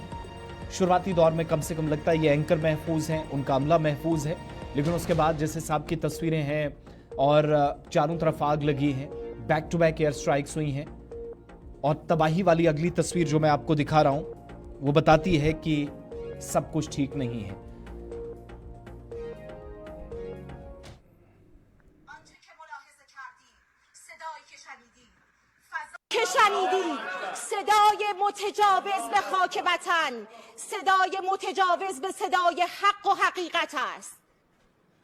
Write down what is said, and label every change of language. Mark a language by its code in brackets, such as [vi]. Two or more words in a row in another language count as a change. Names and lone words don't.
[ur] شروعاتی دور میں کم سے کم لگتا ہے یہ اینکر محفوظ ہیں، ان کا عملہ محفوظ ہے، لیکن اس کے بعد جیسے صاحب کی تصویریں ہیں اور چاروں طرف آگ لگی ہے, [en] back to back air strikes [ur] ہوئی ہیں. اور تباہی والی اگلی تصویر جو میں آپ کو دکھا رہا ہوں وہ بتاتی ہے کہ سب کچھ ٹھیک نہیں ہے. [fa] که شنیدید، صدای متجاوز به خاک وطن، صدای متجاوز به صدای حق و حقیقت است.